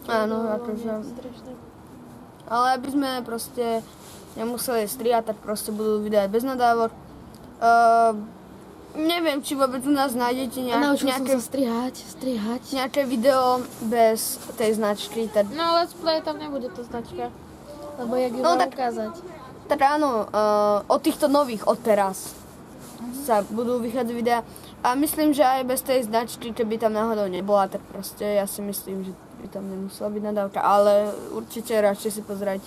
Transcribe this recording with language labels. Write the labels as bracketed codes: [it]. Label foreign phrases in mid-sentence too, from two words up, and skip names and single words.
[sk] Áno, akože. Ale aby sme proste nemuseli strihať, tak proste budú videá bez nadávok. Neviem, či vôbec u nás nájdete nejaké... som sa strihať. Nejaké video bez tej značky. No, [en] let's play [sk] tam nebude to značka. Lebo jak ju mám ukázať. Tak áno, od týchto nových, od teraz sa budú vychádzať videá. A myslím, že aj bez tej značky, keby tam náhodou nebola, tak proste ja si myslím, že by tam nemusela byť nadávka, ale určite radšej si pozerajte.